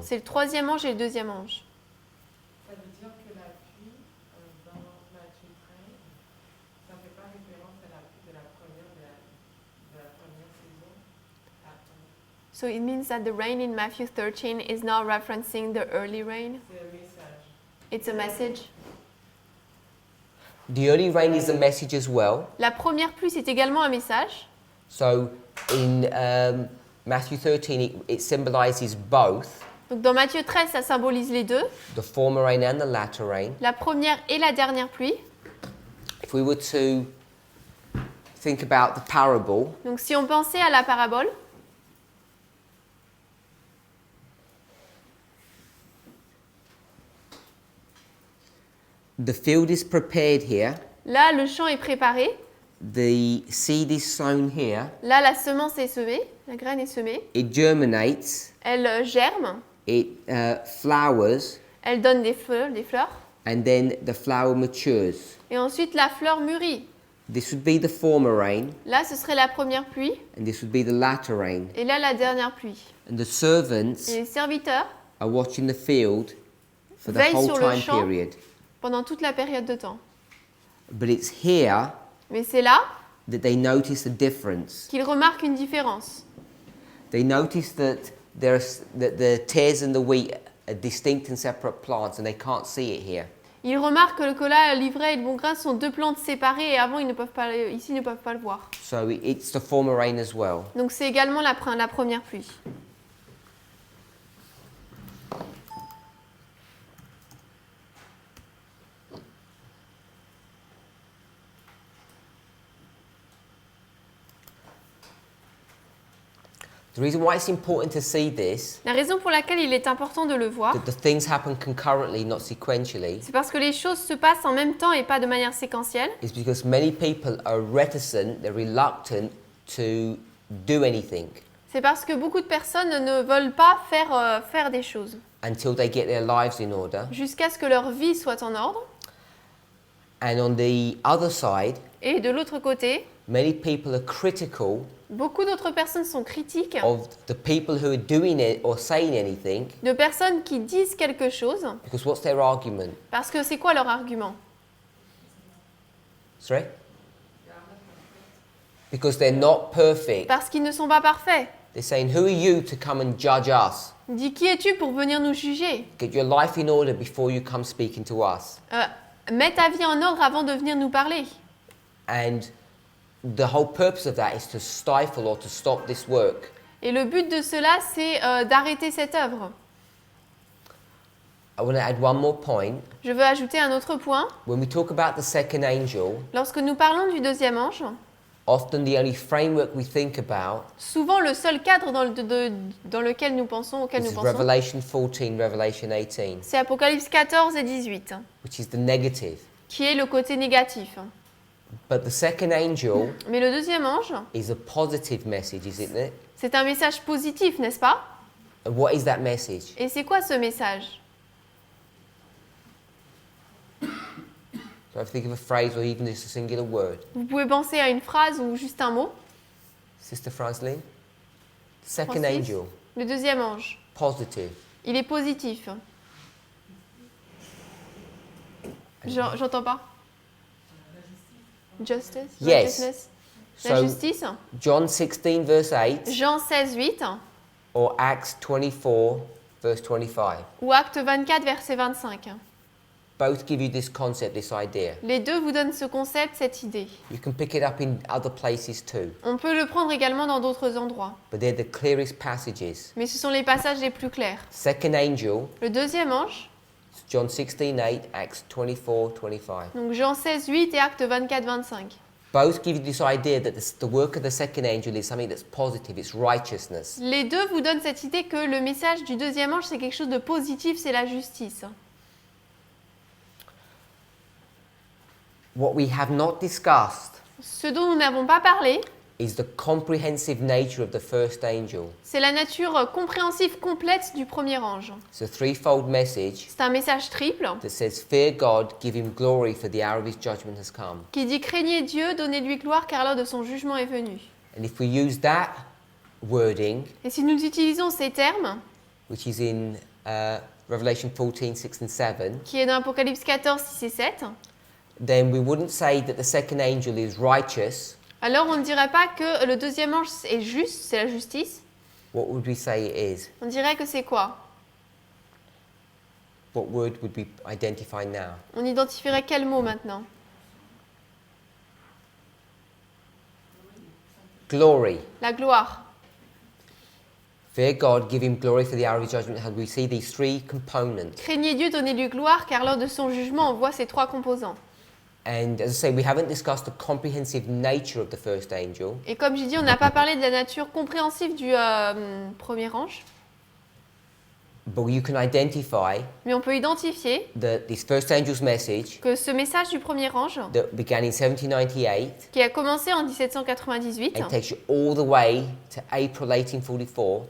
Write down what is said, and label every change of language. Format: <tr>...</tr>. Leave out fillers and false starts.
<fr>C'est le troisième ange et le deuxième ange. Ça veut dire que la pluie, dans Matthieu 13, ça ne fait pas référence à la pluie de la première saison.</fr> <en>So it means that the rain in Matthew 13 is not referencing the early rain.</en> <fr>C'est un message.</fr> <en>It's a message. The early rain is a message as well.</en> <fr>La première pluie, c'est également un message.</fr> <en>So in Matthew 13, it symbolizes both</en> <fr>Donc dans Matthieu 13, ça symbolise les deux,</fr> <en>the former rain and the latter rain.</en> <fr>la première et la dernière pluie.</fr> <en>If we were to think about the parable,</en> <fr>Donc si on pensait à la parabole,</fr> <en>the field is prepared here,</en> <fr>là le champ est préparé,</fr> <en>the seed is sown here,</en> <fr>là la semence est semée, la graine est semée,</fr> <en>it germinates,</en> <fr>elle germe,</fr> <en>it flowers,</en> <fr>elle donne des fleurs,</fr> <en>and then the flower matures.</en> <fr>et ensuite la fleur mûrit.</fr> <en>This would be the former rain,</en> <fr>Là ce serait la première pluie,</fr> <en>and this would be the latter rain.</en> <fr>et là la dernière pluie.</fr> <en>And the servants</en> <fr>Et les serviteurs,</fr> <en>are watching the field for the</en> <fr>veillent</fr> <en>whole</en> <fr>sur le</fr> <en>time</en> <fr>champ.</fr> <en>period.</en> <fr>pendant toute la période de temps.</fr> <en>But it's here</en> <fr>Mais c'est là</fr> <en>that they notice the difference.</en> <fr>qu'ils remarquent une différence.</fr> <en>They notice that that the tares and the wheat are distinct and separate plants, and they can't see it here.</en> <fr>Ils remarquent que là, l'ivraie et le bon grain sont deux plantes séparées et avant, ici, ils ne peuvent pas le voir.</fr> <en>So it's the former rain as well.</en> <fr>Donc c'est également la première pluie.</fr> <en>The reason why it's important to see this,</en> <fr>La raison pour laquelle il est important de le voir,</fr> <en>that the things happen concurrently, not sequentially,</en> <fr>c'est parce que les choses se passent en même temps et pas de manière séquentielle.</fr> <en>is because many people are reticent, they're reluctant to do anything</en> <fr>C'est parce que beaucoup de personnes ne veulent pas faire des choses</fr> <en>until they get their lives in order.</en> <fr>jusqu'à ce que leur vie soit en ordre.</fr> <en>And on the other side,</en> <fr>Et de l'autre côté,</fr> <en>many people are critical</en> <fr>beaucoup d'autres personnes sont critiques</fr> <en>of the people who are doing it or saying anything,</en> <fr>de personnes qui disent quelque chose</fr> <en>because what's their argument?</en> <fr>parce que c'est quoi leur argument?</fr> <en>Sorry? Because they're not perfect.</en> <fr>Parce qu'ils ne sont pas parfaits.</fr> <en>They're saying, who are you to come and judge us?</en> <fr>Il dit, qui es-tu pour venir nous juger?</fr> <en>Get your life in order before you come speaking to us.</en> <fr>Mets ta vie en ordre avant de venir nous parler.</fr> <en>And the whole purpose of that is to stifle or to stop this work.</en> <fr>Et le but de cela, c'est d'arrêter cette œuvre.</fr> <en>I want to add one more point.</en> <fr>Je veux ajouter un autre point.</fr> <en>When we talk about the second angel,</en> <fr>Lorsque nous parlons du deuxième ange,</fr> <en>often the only framework we think about</en> <fr>souvent le seul cadre dans lequel nous pensons,</fr> <en>is Revelation 14, Revelation 18,</en> <fr>c'est Apocalypse 14 et 18,</fr> <en>which is the negative.</en> <fr>qui est le côté négatif.</fr> <en>But the second angel</en> <fr>Mais le deuxième ange,</fr> <en>is a positive message, isn't it?</en> <fr>c'est un message positif, n'est-ce pas?</fr> <en>And what is that message?</en> <fr>Et c'est quoi ce message?</fr> <en>So if you think of a phrase or even just a singular word.</en> <fr>Vous pouvez penser à une phrase ou juste un mot.</fr> <en>Sister Franceline? Second Francis? angel,</en> <fr>Le deuxième ange,</fr> <en>positive.</en> <fr>il est positif. J'entends pas. Justice?</fr> <en>Yes. Righteousness? La So</en> <fr>justice?</fr> <en>John 16 verse 8</en> <fr>Jean 16, 8</fr> <en>or Acts 24 verse 25.</en> <fr>ou Acte 24, verset 25.</fr> <en>Both give you this concept, this idea.</en> <fr>Les deux vous donnent ce concept, cette idée.</fr> <en>You can pick it up in other places too,</en> <fr>On peut le prendre également dans d'autres endroits.</fr> <en>but they're the clearest passages.</en> <fr>Mais ce sont les passages les plus clairs.</fr> <en>Second angel,</en> <fr>Le deuxième ange,</fr> <en>John 16:8, Acts 24:25.</en> <fr>donc Jean 16, 8 et Acte 24, 25.</fr> <en>Both give you this idea that the work of the second angel is something that's positive, it's righteousness.</en> <fr>Les deux vous donnent cette idée que le message du deuxième ange, c'est quelque chose de positif, c'est la justice.</fr> <en>What we have not discussed</en> <fr>Ce dont nous n'avons pas parlé,</fr> <en>is the comprehensive nature of the first angel.</en> <fr>c'est la nature compréhensive complète du premier ange.</fr> <en>It's a threefold message</en> <fr>C'est un message triple</fr> <en>that says, fear God, give him glory, for the hour of his judgment has come.</en> <fr>qui dit « Craignez Dieu, donnez-lui gloire, car l'heure de son jugement est venue</fr> <en>And if we use that wording, ».</en> <fr>Et si nous utilisons ces termes,</fr> <en>which is in Revelation 14, 6 and 7,</en> <fr>qui est dans Apocalypse 14, 6 et 7,</fr> <en>then we wouldn't say that the second angel is righteous.</en> <fr>alors on ne dirait pas que le deuxième ange est juste, c'est la justice.</fr> <en>What would we say it is?</en> <fr>On dirait que c'est quoi?</fr> <en>What word would we identify now?</en> <fr>On identifierait quel mot maintenant?</fr> <en>Glory.</en> <fr>La gloire.</fr> <en>Fear God, give him glory, for the hour of his judgment. And we see these three components.</en> <fr>Craignez Dieu, donnez-lui gloire, car lors de son jugement, on voit ces trois composants.</fr> <en>And as I say, we haven't discussed the comprehensive nature of the first angel,</en> <fr>Et comme j'ai dit, on n'a pas parlé de la nature compréhensive du premier ange,</fr> <en>but you can identify</en> <fr>mais on peut identifier</fr> <en>that this first angel's message</en> <fr>que ce message du premier ange,</fr> <en>that began in 1798</en> <fr>qui a commencé en 1798,</fr> <en>and takes you all the way to April 1844,</en>